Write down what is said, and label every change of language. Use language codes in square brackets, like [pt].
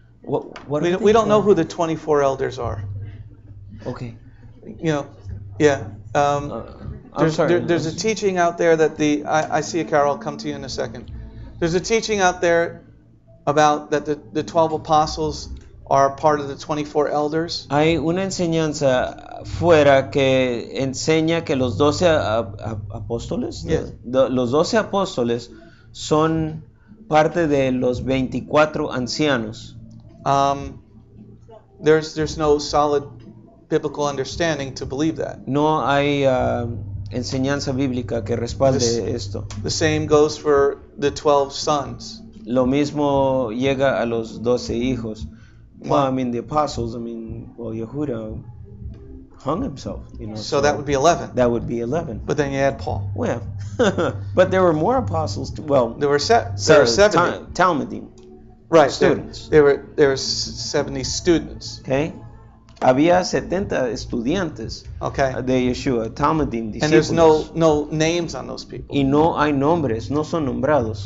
[en] We don't know who the 24 elders are. Ok. You know, yeah. I'm sorry. There's a teaching out there that I see a Carol, I'll come to you in a second. There's a teaching out there about that the 12 apostles are part of the 24 elders. [es] Hay una enseñanza fuera que enseña que los 12 apóstoles, [en] Yes. [es] los 12 apóstoles son parte de los 24 ancianos. [en] There's no solid biblical understanding to believe that. [es] No hay enseñanza bíblica que respalde esto. [en] The same goes for the 12 sons. [es] Lo mismo llega a los 12 hijos. [en] Well, I mean, the apostles, well, Yehuda hung himself, So that would be 11. That would be 11. But then you add Paul. Well, but there were more apostles. Well, There were 70. Talmudim. Right. Students. There were 70 students. [es] Okay. Había 70 estudiantes [en] Okay. [es] de Yeshua, Talmudim, [en] And there's [es] discípulos. [en] no names on those people. [es] Y no hay nombres, no son nombrados.